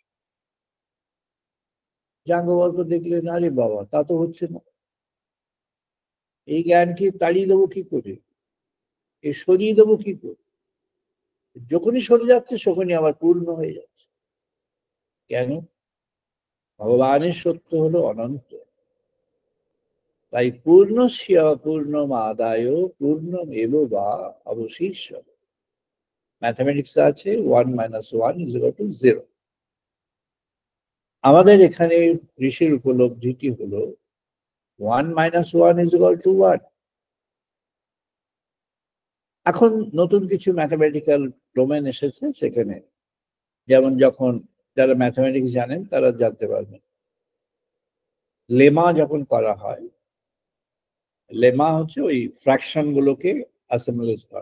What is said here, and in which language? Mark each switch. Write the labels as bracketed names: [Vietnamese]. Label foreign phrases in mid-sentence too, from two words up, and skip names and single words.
[Bangla] যাজ্ঞবল্ক্য দেখলেন আরে বাবা, তা তো হচ্ছে না, এই জ্ঞানকে তাড়িয়ে দেবো কি করে, এ সরিয়ে দেবো কি করে? যখনই সরে যাচ্ছে তখনই আবার পূর্ণ হয়ে যাচ্ছে। কেন? ভগবানের সত্য হলো অনন্ত, তাই [Sanskrit] পূর্ণস্য পূর্ণমাদায় পূর্ণমেব বা অবশিষ্যতে। [Bangla] ম্যাথমেটিক্স আছে 1 - 1 = 0। আমাদের এখানে ঋষির উপলব্ধিটি হলো 1 - 1 = 1। এখন নতুন কিছু [English] mathematical domain [Bangla] এসেছে সেখানে, যেমন যখন যারা ম্যাথমেটিক্স জানেন তারা জানতে পারবেন, লেমা যখন করা হয়, লেমা হচ্ছে ওই ফ্র্যাকশন গুলোকে অ্যাসেম্বলেজ করা।